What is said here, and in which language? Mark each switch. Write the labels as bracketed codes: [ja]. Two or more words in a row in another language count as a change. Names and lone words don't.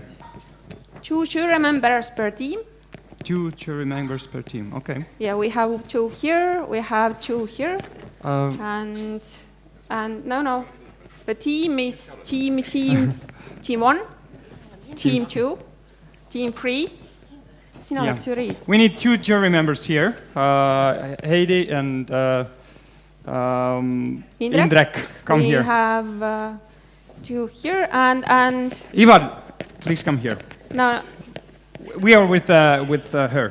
[en] 2 jury members per team. 2 jury members per team, okay. Yeah, we have 2 here, we have 2 here. And no. The team is team 1, team 2, team 3. [et] Sina oled žürii. [en] We need 2 jury members here, Heidi and Indrek. Come here. We have to here and Ivan, please come here. no, We are with her.